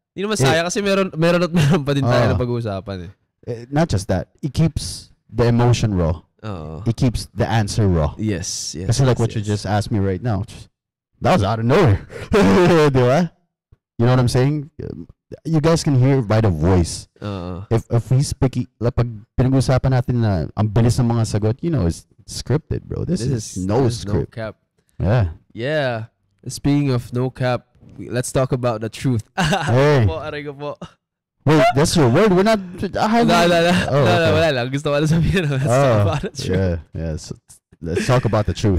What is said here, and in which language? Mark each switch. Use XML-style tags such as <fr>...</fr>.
<tl>Hindi naman sayang kasi meron pa din tayo na pag-uusapan eh.</tl> <en>Not just that. It keeps the emotion raw. It keeps the answer raw. Yes. Kasi like what you just asked me right now. That was out of nowhere. Diba? You know what I'm saying? You guys can hear by the voice. If we speak, like</en> <tl>pag pinag-usapan natin na ang bilis ng mga sagot,</tl> <en>it's scripted, bro. This is no script. No cap. Yeah. Speaking of no cap, let's talk about the truth. Hey.</en> <tl>Aray ko po.</tl> <en>Wait, that's your word? We're not...</en> <tl>No, wala lang. Gusto ko lang sabihin.</tl> <en>Let's talk about the truth. Yeah. So, let's talk about the truth.</en>